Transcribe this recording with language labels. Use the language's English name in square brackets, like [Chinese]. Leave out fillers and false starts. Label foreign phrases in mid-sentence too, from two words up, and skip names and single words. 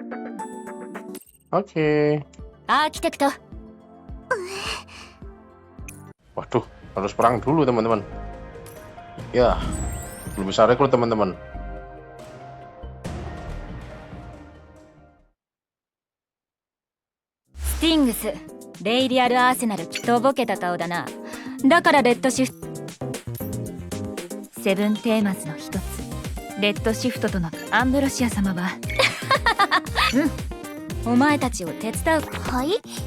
[Indonesian] Arsitekto. Waduh, harus perang dulu teman-teman. Ya, belum bisa rekrut teman-teman. [Japanese] Stings、レイリアルアーセナル、とぼけた顔だな。だからレッドシフト。セブンテーマズの一つ、レッドシフトとのアンブロシア様はお前たちを手伝う。はい。